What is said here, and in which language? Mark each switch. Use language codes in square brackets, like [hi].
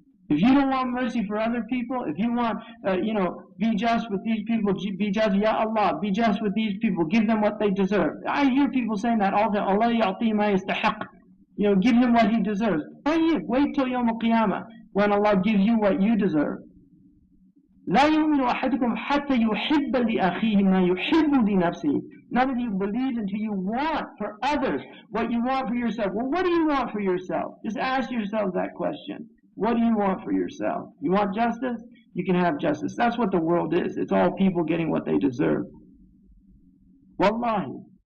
[en] If you don't want mercy for other people, if you want, be just with these people, be just, Ya Allah, be just with these people, give them what they deserve. I hear people saying that all the time. [ar] Allah ya'ti ma yastahiq. [en] Give him what he deserves. Wait till Yawm al-Qiyamah when Allah gives you what you deserve. [ar] لا يؤمن أحدكم حتى يحب لأخيه ما يحب لنفسه. [en] None of you believe until you want for others what you want for yourself. Well, what do you want for yourself? Just ask yourself that question. What do you want for yourself? You want justice? You can have justice. That's what the world is. It's all people getting what they deserve. Wallahi.